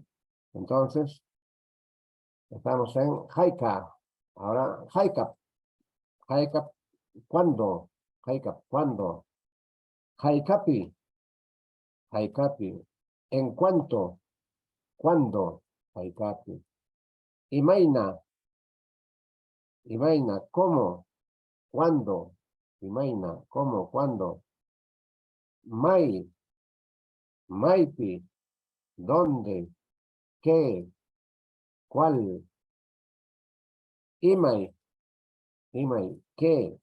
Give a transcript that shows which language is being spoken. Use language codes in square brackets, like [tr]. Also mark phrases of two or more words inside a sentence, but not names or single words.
[es] Entonces, estamos en Jaica. Ahora, [qu] Jaica, Jaica, [es] ¿cuándo? Jaica, ¿cuándo? [qu] Jaikapi, Jaikapi, [es] ¿en cuánto? ¿Cuándo? [qu] Jaikapi. Imaina, Imaina, [es] ¿cómo? ¿Cuándo? Imaina, ¿cómo? ¿Cuándo? [qu] Mai, Maipi, ¿dónde? [es] ¿Qué? ¿Cuál? [qu] Imai, Imai, [es] ¿qué?